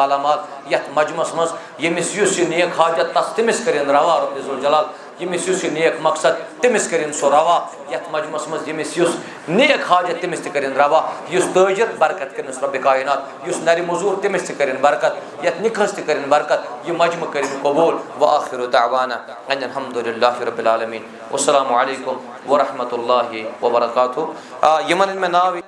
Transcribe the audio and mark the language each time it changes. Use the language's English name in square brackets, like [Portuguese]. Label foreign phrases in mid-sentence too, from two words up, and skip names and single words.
[Kashmiri] मालामाल यथ मजमस मज यमिस युस नेक हाजत तस तमिस करिन रवा [Arabic] رب العزة [Kashmiri] जलाल यमिस युस नेक मकसद तमिस करिन सो रवा यथ मजमस मज यमिस युस नेक हाजत तमिस त करिन रवा युस ताजिर बरकत करिन रब्बे कायनात युस नरी मजूर तमिस त करिन बरकत यथ निखस त करिन बरकत ये मजम करिन कबूल [Arabic] و آخر دعوانا الحمد لله رب العالمين والسلام عليكم و رحمة الله و بركاته [Kashmiri] यमन में नाव